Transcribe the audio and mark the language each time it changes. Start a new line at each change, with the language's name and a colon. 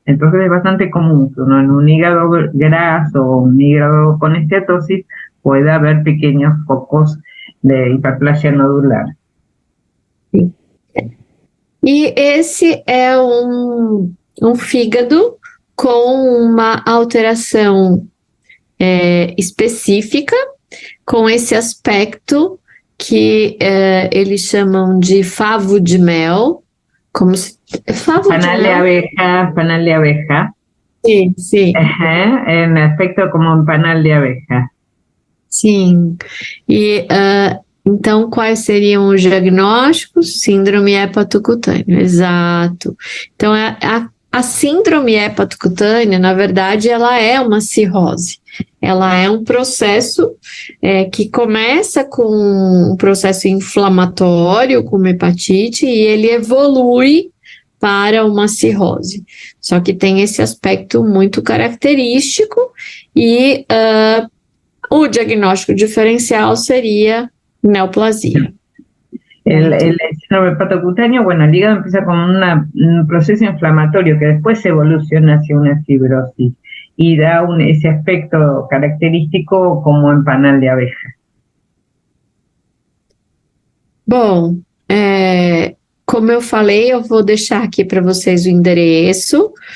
Spanish: Entonces es bastante común que uno en un hígado graso o un hígado con esteatosis pueda haber pequeños focos de hiperplasia nodular.
Portuguese: Sim. E esse é um fígado com uma alteração específica, com esse aspecto que eles chamam de favo de mel, como se...
Spanish: Panal de abeja, panal de abeja.
Portuguese: Sim, sim.
Spanish: En aspecto como um panal de abeja.
Portuguese: Sim. E então, quais seriam os diagnósticos? Síndrome hepatocutânea, exato. Então, a síndrome hepatocutânea, na verdade, ela é uma cirrose. Ela é um processo que começa com um processo inflamatório, com uma hepatite, e ele evolui para uma cirrose. Só que tem esse aspecto muito característico e o diagnóstico diferencial sería neoplasia.
Spanish: El síndrome hepatocutáneo, bueno, el hígado empieza como un proceso inflamatorio que después evoluciona hacia una fibrosis y da ese aspecto característico como en panal de abeja.
Portuguese: Bom, como eu falei, eu vou deixar aqui para vocês o endereço.